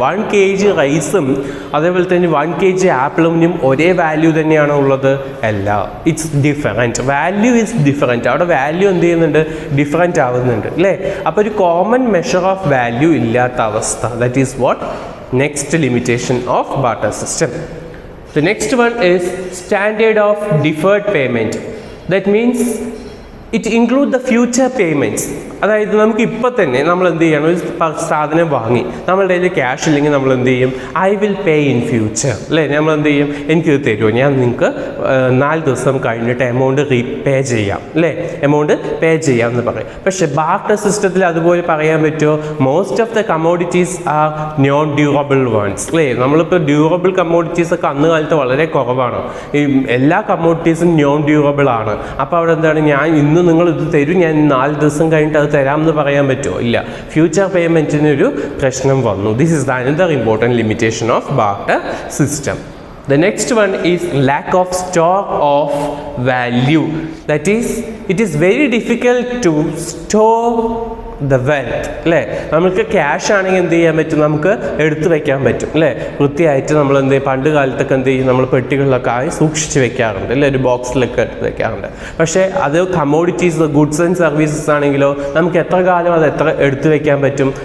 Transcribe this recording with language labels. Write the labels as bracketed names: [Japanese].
[Malayalam] 1 kg റൈസും അതേപോലെ തന്നെ 1 kg ആപ്പിളിനും ഒരേ വാല്യൂ തന്നെയാണോ ഉള്ളത്? [English] അല്ല, it's different. Value is different. [Malayalam] അവിടെ വാല്യൂ എന്ത് ചെയ്യുന്നുണ്ട്? ഡിഫറൻറ്റ് ആവുന്നുണ്ട്, അല്ലേ? അപ്പോൾ ഒരു കോമൺ മെഷർ ഓഫ് വാല്യൂ ഇല്ലാത്ത അവസ്ഥ, [English] That is what next limitation of barter system. The next one is standard of deferred payment. That means it includes the future payments. [Malayalam] അതായത് നമുക്ക് ഇപ്പം തന്നെ നമ്മൾ എന്ത് ചെയ്യണം, ഒരു സാധനം വാങ്ങി നമ്മളുടെ കയ്യിൽ ക്യാഷ് ഇല്ലെങ്കിൽ നമ്മൾ എന്ത് ചെയ്യും, [English] I will pay in future [Malayalam] അല്ലേ. നമ്മൾ എന്ത് ചെയ്യും, എനിക്കിത് തരുമോ, ഞാൻ നിങ്ങൾക്ക് 4 ദിവസം കഴിഞ്ഞിട്ട് എമൗണ്ട് റീപേ ചെയ്യാം അല്ലേ, എമൗണ്ട് പേ ചെയ്യാം എന്ന് പറയും. പക്ഷേ ബാർട്ടർ സിസ്റ്റത്തിൽ അതുപോലെ പറയാൻ പറ്റുമോ? [English] most of the commodities are non durable ones [Malayalam] അല്ലേ. നമ്മളിപ്പോൾ ഡ്യൂറബിൾ കമ്മോഡിറ്റീസ് ഒക്കെ അന്ന് കാലത്ത് വളരെ കുറവാണ്. ഈ എല്ലാ കമ്മോഡിറ്റീസും നോൺ ഡ്യൂറബിൾ ആണ്. അപ്പോൾ അവിടെ എന്താണ്, ഞാൻ ഇന്ന് നിങ്ങൾ ഇത് തരും, ഞാൻ 4 ദിവസം കഴിഞ്ഞിട്ട് അത് തരാമെന്ന് പറയാൻ പറ്റുമോ? ഇല്ല. ഫ്യൂച്ചർ പേയ്മെൻറ്റിനൊരു പ്രശ്നം വന്നു. [English] This is the another important limitation of barter system. The next one is lack of store of value. That is, it is very difficult to store the wealth അല്ലേ. [Malayalam] നമുക്ക് ക്യാഷ് ആണെങ്കിൽ എന്ത് ചെയ്യാൻ പറ്റും, നമുക്ക് എടുത്തു വെക്കാൻ പറ്റും അല്ലേ. വൃത്തിയായിട്ട് നമ്മൾ എന്ത് ചെയ്യും, പണ്ട് കാലത്തൊക്കെ എന്ത് ചെയ്യും, നമ്മൾ പെട്ടികളിലൊക്കെ ആയി സൂക്ഷിച്ച് വെക്കാറുണ്ട് അല്ലേ, ഒരു ബോക്സിലൊക്കെ എടുത്ത് വെക്കാറുണ്ട്. പക്ഷേ അത് കമ്മോഡിറ്റീസ്, ഗുഡ്സ് ആൻഡ് സർവീസസ് ആണെങ്കിലോ നമുക്ക് എത്ര കാലം അത് എടുത്തു വെക്കാൻ പറ്റും.